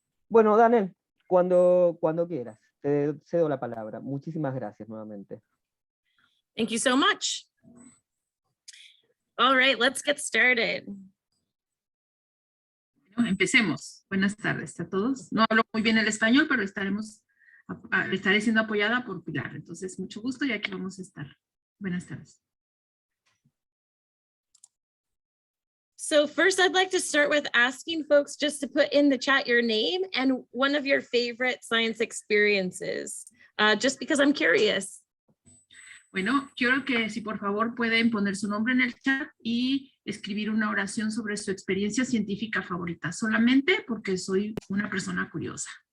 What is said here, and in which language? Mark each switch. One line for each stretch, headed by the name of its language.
Spanish: Bueno, DaNel, cuando quieras. Te cedo la palabra. Muchísimas gracias nuevamente.
English: Thank you so much. All right, let's get started.
Spanish: Bueno, empecemos. Buenas tardes a todos. No hablo muy bien el español, pero estaré siendo apoyada por Pilar. Entonces, mucho gusto y aquí vamos a estar. Buenas tardes.
English: So first, I'd like to start with asking folks just to put in the chat your name and one of your favorite science experiences, just because I'm curious.
Spanish: Bueno, quiero que si por favor pueden poner su nombre en el chat y escribir una oración sobre su experiencia científica favorita, solamente porque soy una persona curiosa.